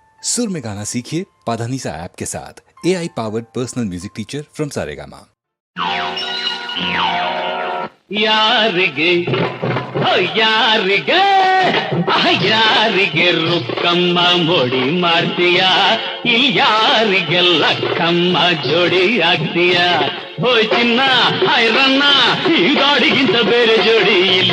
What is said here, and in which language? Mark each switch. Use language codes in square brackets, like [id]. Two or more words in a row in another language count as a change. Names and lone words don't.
[hi] सुर में गाना सीखिए पाधानीसा ऐप के साथ। [en] AI powered personal music teacher from [hi] सारेगामा। [kn] ಯಾರಿಗೆ ಯಾರಿಗೆ ಯಾರಿಗೆ ರುಕ್ಕಮ್ಮ ಮೋಡಿ ಮಾಡ್ತೀಯ, ಇಲ್ಲಿ ಯಾರಿಗೆ ಲಕ್ಕಮ್ಮ ಜೋಡಿ ಆಗ್ತೀಯ. ಹೋಯ್ ಚಿನ್ನ ಐರನ್ನ ಈ ಗಾಡಿಗಿಂತ ಬೇರೆ ಜೋಡಿ ಇಲ್ಲ.